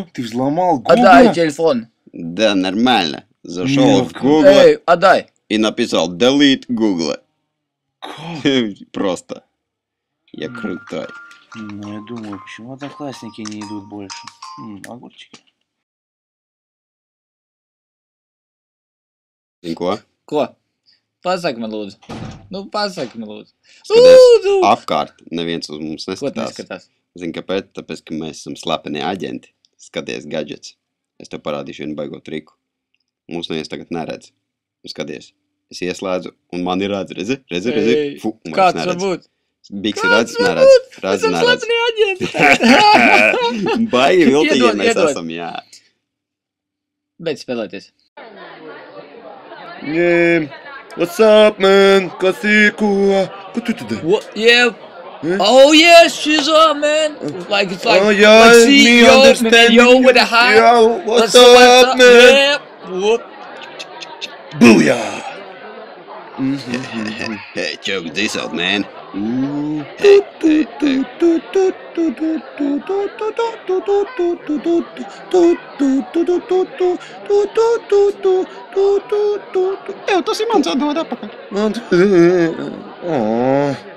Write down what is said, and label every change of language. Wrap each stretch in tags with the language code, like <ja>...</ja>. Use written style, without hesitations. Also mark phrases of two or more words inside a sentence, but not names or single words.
<ru>Ты взломал Google? Отдай телефон. Да, нормально. Зашел Нет, в Google Эй, отдай. и написал delete Google. Как? Просто. Я крутой. Ну, я думаю, почему одноклассники не идут больше? Огурчики.</ru> <lv>Zini ko? Ko? Pasaki man lūdzu. Nu, pasaki man lūdzu. Skaties, apkārt neviens uz mums Ko tu neskatās. neskatās? Zini, kāpēc? Tāpēc, ka mēs esam slepeni aģenti. Skaties gadgets. Es tev parādīšu vienu baigo triku. Mūs neviens tagad neredz. Un skaties. Es ieslēdzu, un man ir redz. Redzi? Ei, Fu, un vairs Kāds var neredz. būt? Biks Kāds redz, var neredz. būt? Redz, Esam neredz. slepeni aģenti. Baigi viltīgi Iedod, mēs iedod. esam, jā. Beidz spēlēties.</lv> <en>Yeah. What's up,</en> <lv>man? Kas ir ko? Ko tu dari?</lv> <en>What? Yeah. Huh? Oh yes, she's up, man. Like it's like, Oh, yeah, like see, me yo, understand. yo with a high. Yo, what's That's up, man? Yeah. Whoop. Booyah! Hey, check this out, man. Ooh. Hey, hey, hey.</en> <lv>Ew, tas ir mans atdod apakaļ.</lv> <en>Oh.</en>